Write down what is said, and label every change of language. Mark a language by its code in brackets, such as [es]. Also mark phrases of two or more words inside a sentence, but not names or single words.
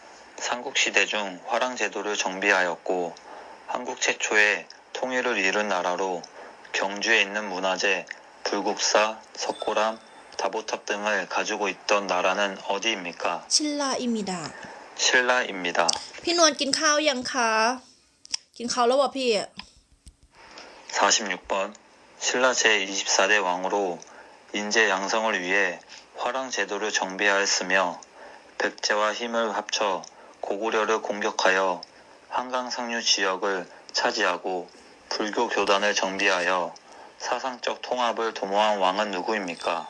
[ko] 삼국시대 중 화랑제도를 정비하였고 한국 최초의 통일을 이룬 나라로 경주에 있는 문화재 불국사, 석고람, 다보탑 등을 가지고 있던 나라는 어디입니까? 신라입니다. 신라입니다. [th] พี่นวลกินข้าวยังคะ กินข้าวแล้วบ่พี่ [ko] 46번. 신라 제24대 왕으로 인재 양성을 위해 화랑제도를 정비하였으며 백제와 힘을 합쳐 고구려를 공격하여 한강 상류 지역을 차지하고 불교 교단을 정비하여 사상적 통합을 도모한 왕은 누구입니까?